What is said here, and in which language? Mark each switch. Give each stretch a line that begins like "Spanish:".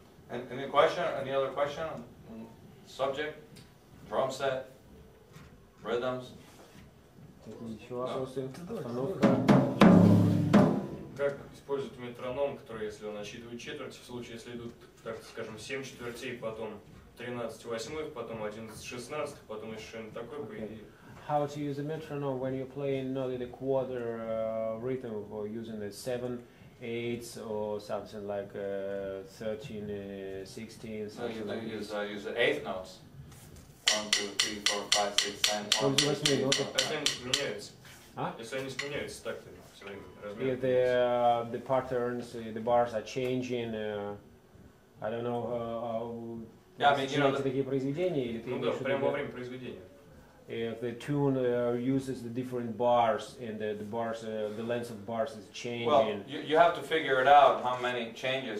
English: Any question? Any other question? Subject? Drum set? Rhythms?
Russian: Еще вопросы? Остановка. Как используют метроном, который, если он отсчитывает четверти, в случае, если идут, так скажем, 7 четвертей, потом 13/8, потом 11/16, потом еще что-нибудь такое, по идее.
English: How to use a metronome when you're playing not in a quarter rhythm or using a 7/8 or something like 13/16, So something you like this. use the eighth notes. 1, 2, 3, 4, 5, 6, 7, 1, 2,
Russian: Используй
English: 3, 4, 5.
Russian: Если они сменяются. А? Если они сменяются так-то все время.
English: If the patterns, the bars are changing, I don't know. Yeah, I mean, you know,
Russian: сочиняете такие произведения или ты Ну да, имеешь в виду, прямо во время произведения.
English: if the tune uses the different bars and the bars, the length of bars is changing. Well, you have to figure it out how many changes.